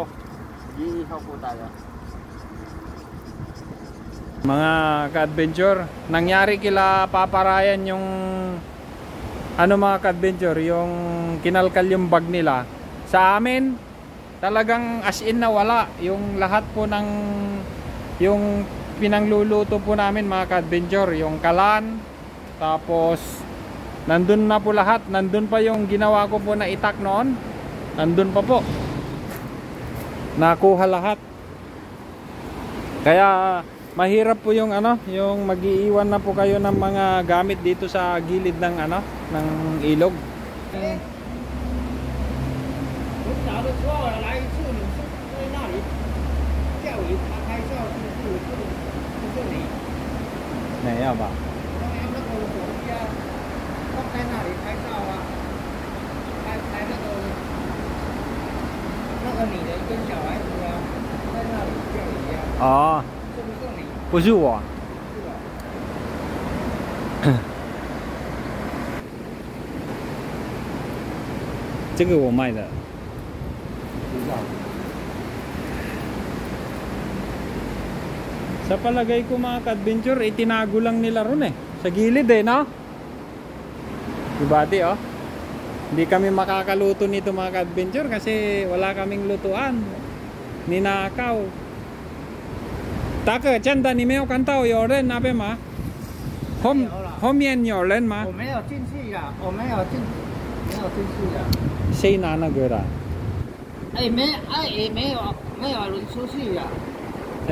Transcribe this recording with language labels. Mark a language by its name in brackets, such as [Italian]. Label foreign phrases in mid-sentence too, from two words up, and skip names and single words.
[Filipino] Iihaw po tayo. Mga ka-adventure, nangyari kila Papa Ryan yung ano mga ka-adventure, yung kinalkal yung bag nila. Sa amin talagang as in na wala yung lahat po ng yung pinangluluto po namin mga ka-adventure, yung kalan, tapos nandun na po lahat, nandun pa yung ginawa ko po na itak noon, nandun pa po, nakuha lahat. Kaya mahirap po yung ano, yung mag-iiwan na po kayo ng mga gamit dito sa gilid ng ano, ng ilog. Naya ba? Ah. [Chinese] 不是我，这个我卖的。 [Filipino] Sa palagay ko mga ka-adventure, itinago lang nila ron eh. Sa gilid eh, no? Diba di oh? Hindi kami makakaluto nito mga ka-adventure kasi wala kaming lutuan. Ninakaw. [Chinese] 大哥，真的你没有看到有人那边吗？后面有人吗？我没有进去呀，我没有进去呀。谁拿那个的？哎，没有人出去呀。